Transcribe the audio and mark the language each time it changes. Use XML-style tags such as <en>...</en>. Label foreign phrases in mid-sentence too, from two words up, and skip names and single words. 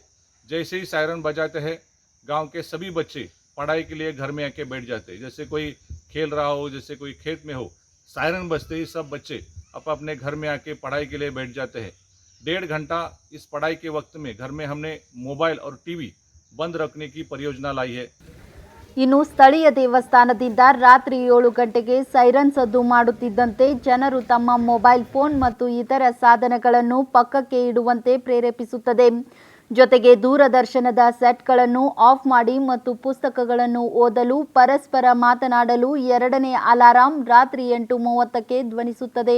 <hi>जैसे ही सायरन बजाते हैं गांव के सभी बच्चे पढ़ाई के लिए घर में आके बैठ जाते हैं। जैसे कोई खेल रहा हो, जैसे कोई खेत में हो, सायरन बजते ही सब बच्चे अपने घर में आके पढ़ाई के लिए बैठ जाते हैं। 1.5 घंटा इस पढ़ाई के वक्त में घर में हमने मोबाइल और टीवी बंद रखने की परियोजना लाई है।</hi> <kn>ಇನ್ನು ಸ್ಥಳೀಯ ದೇವಸ್ಥಾನದಿಂದ ರಾತ್ರಿ 7 ಗಂಟೆಗೆ ಸೈರನ್ ಸದ್ದು ಮಾಡುತ್ತಿದ್ದಂತೆ ಜನರು ತಮ್ಮ ಮೊಬೈಲ್ ಫೋನ್ ಮತ್ತು ಇತರ ಸಾಧನಗಳನ್ನು ಪಕ್ಕಕ್ಕೆ ಇಡುವಂತೆ ಪ್ರೇರೇಪಿಸುತ್ತದೆ. ಜೊತೆಗೆ ದೂರದರ್ಶನದ ಸೆಟ್ಗಳನ್ನು ಆಫ್ ಮಾಡಿ ಮತ್ತು ಪುಸ್ತಕಗಳನ್ನು ಓದಲು ಪರಸ್ಪರ ಮಾತನಾಡಲು 2ನೇ ಅಲಾರಾಂ ರಾತ್ರಿ 8:30ಕ್ಕೆ ಧ್ವನಿಸುತ್ತದೆ.</kn>